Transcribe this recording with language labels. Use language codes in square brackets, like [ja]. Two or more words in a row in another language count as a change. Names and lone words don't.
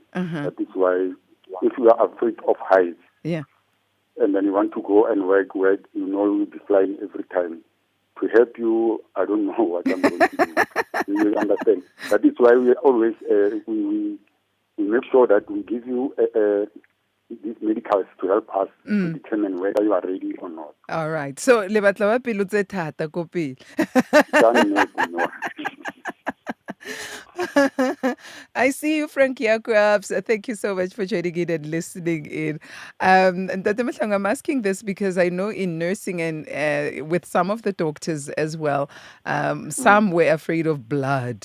[en] That is why if you are afraid of heights, and then you want to go and work, you know you'll be flying every time. To help you, I don't know what I'm going to do. You understand? That is why we always we make sure that we give you these medicals to help us to determine whether you are ready or not. All right. So, [tn] le batla wa pelo tse thata ko pele. [en] I see you, Frank Jacobs. Thank you so much for joining in and listening in. And Dr. Mahlangu, I'm asking this because I know in nursing and with some of the doctors as well, some were afraid of blood.